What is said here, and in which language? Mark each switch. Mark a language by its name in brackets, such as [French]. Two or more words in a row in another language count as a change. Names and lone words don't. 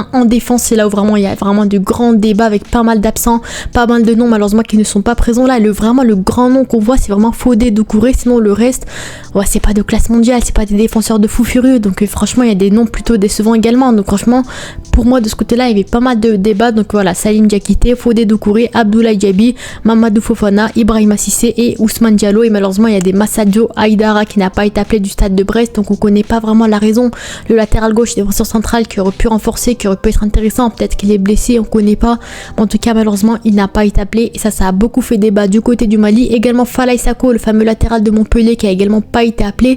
[French] En défense c'est là où vraiment il y a vraiment de grands débats avec pas mal d'absents, pas mal de noms malheureusement qui ne sont pas présents là. Vraiment le grand nom qu'on voit c'est vraiment Fodé Doucouré, sinon le reste c'est pas de classe mondiale, c'est pas des défenseurs de fou furieux. Donc franchement il y a des noms plutôt décevants également. Donc franchement pour moi de ce côté là il y avait pas mal de débats. Donc voilà, Salim Diakité, Fodé Doucouré, Abdoulaye Diaby, Mamadou Fofana, Ibrahima Cissé et Ousmane Diallo. Et malheureusement il y a des Massadio Aïdara qui n'a pas été appelé du Stade de Brest, donc on connaît pas vraiment la raison. Le latéral gauche défenseur central qui aurait pu renforcer, qui aurait pu être intéressant, peut-être qu'il est blessé, on connaît pas. En tout cas malheureusement il n'a pas été appelé et ça a beaucoup fait débat du côté du Mali. Également Falaye Sako, le fameux latéral de Montpellier, qui a également pas été appelé.